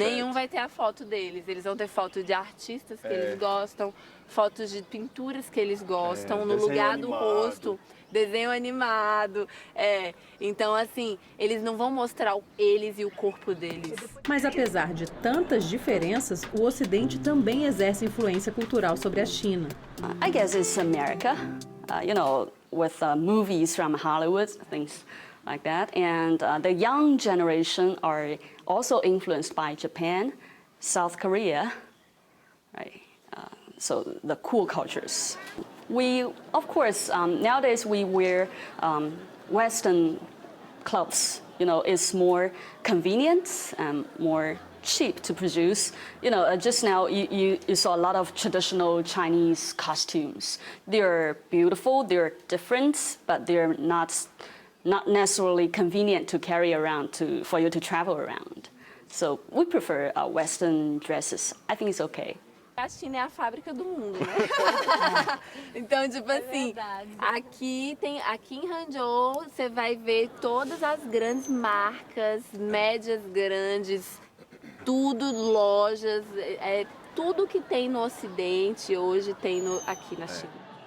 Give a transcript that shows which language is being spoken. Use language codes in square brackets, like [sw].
[pt] Nenhum vai ter a foto deles. Eles vão ter foto de artistas que eles gostam, fotos de pinturas que eles gostam, no lugar do rosto, desenho animado. Então, assim, eles não vão mostrar eles e o corpo deles. Mas apesar de tantas diferenças, o Ocidente também exerce influência cultural sobre a China. [en] I guess it's America, with movies from Hollywood, things like that. And the young generation are also influenced by Japan, South Korea, right? So the cool cultures. We, of course, nowadays we wear Western clothes. It's more convenient and more cheap to produce. Just now you saw a lot of traditional Chinese costumes. They're beautiful, they're different, but they're not necessarily convenient to carry around for you to travel around. So we prefer Western dresses. I think it's okay. [pt] A China é a fábrica do mundo, né? Então, tipo assim, aqui em Hangzhou você vai ver todas as grandes marcas, médias grandes, tudo lojas, tudo que tem no Ocidente hoje tem aqui na China.